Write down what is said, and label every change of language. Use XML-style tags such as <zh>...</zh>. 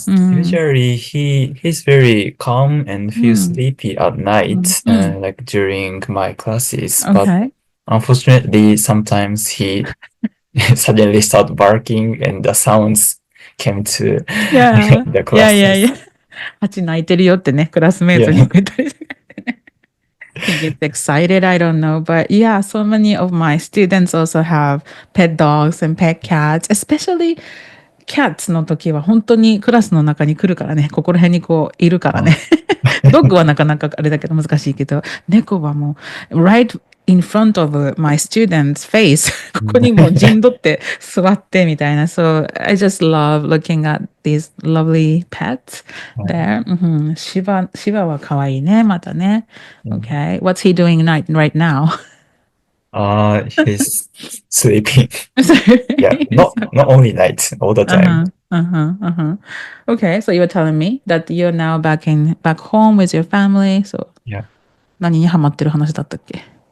<en>Usually he's very calm and feels sleepy at night, like during my classes. But unfortunately, sometimes he suddenly start barking and the sounds came to the classes.</en> <ja>ハチ泣いてるよってね、クラスメイトに言ったり</ja> <en>He gets excited. I don't know. But yeah, so many of my students also have pet dogs and pet cats, especially cats</en> <ja>の時は本当にクラスの中に来るからね、ここら辺にこういるからね。ドッグはなかなかあれだけど難しいけど、猫はもう、</ja> <en>right in front of my student's face</en> <ja>ここにもう陣取って座ってみたいな。</ja> <en>So I just love looking at these lovely pets there.</en> <ja>シバは可愛いね、またね。</ja> <en>Okay. What's he doing right now? He's sleeping. Yeah, not only night, all the time. Okay, so you were telling me that you're now back home with your family. So Yeah.</en> <ja>何にハマってる話だったっけ？</ja>